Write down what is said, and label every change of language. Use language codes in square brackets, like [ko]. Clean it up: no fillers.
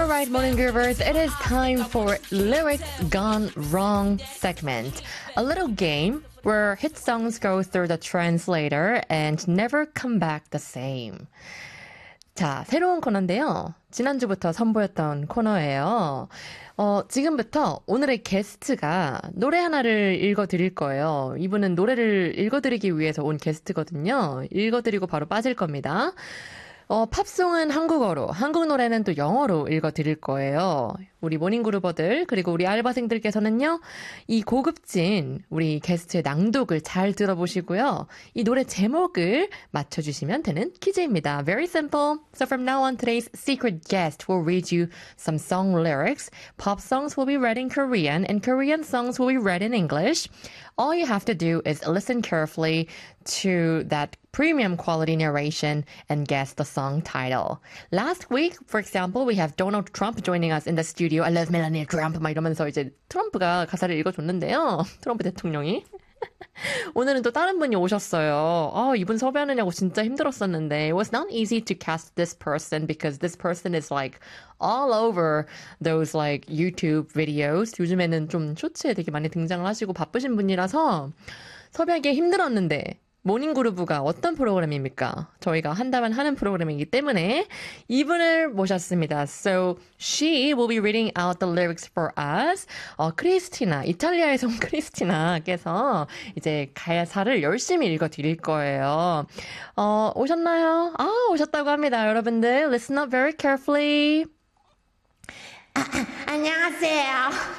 [en] Morning Groovers, it is time for Lyrics Gone Wrong segment, a little game where hit songs go through the translator and never come back the same. [ko] 자, 새로운 코너인데요. 지난주부터 선보였던 코너예요. 지금부터 오늘의 게스트가 노래 하나를 읽어드릴 거예요. 이분은 노래를 읽어드리기 위해서 온 게스트거든요. 읽어드리고 바로 빠질 겁니다. 팝송은 한국어로, 한국 노래는 또 영어로 읽어드릴 거예요. 우리 모닝그루버들, 그리고 우리 알바생들께서는요, 이 고급진 우리 게스트의 낭독을 잘 들어보시고요, 이 노래 제목을 맞춰주시면 되는 퀴즈입니다. [en] Very simple. So from now on, today's secret guest will read you some song lyrics. Pop songs will be read in Korean, and Korean songs will be read in English. All you have to do is listen carefully to that premium quality narration and guess the song title. Last week, for example, we have Donald Trump joining us in the studio. I love Melania Trump. [ko] 막 이러면서 이제 트럼프가 가사를 읽어줬는데요. 트럼프 대통령이. 오늘은 또 다른 분이 오셨어요. 이분 섭외하느냐고 진짜 힘들었었는데. [en] It was not easy to cast this person because this person is like all over those like YouTube videos. [ko] 요즘에는 좀 쇼츠에 되게 많이 등장을 하시고 바쁘신 분이라서 섭외하기에 힘들었는데. 모닝그루브가 어떤 프로그램입니까? 저희가 한다면 하는 프로그램이기 때문에 이분을 모셨습니다. [en] So she will be reading out the lyrics for us. [ko] 크리스티나, 이탈리아에서 온 크리스티나께서 이제 가사를 열심히 읽어드릴 거예요. 오셨나요? 아, 오셨다고 합니다. 여러분들, [en] listen up very carefully. [ko] 안녕하세요.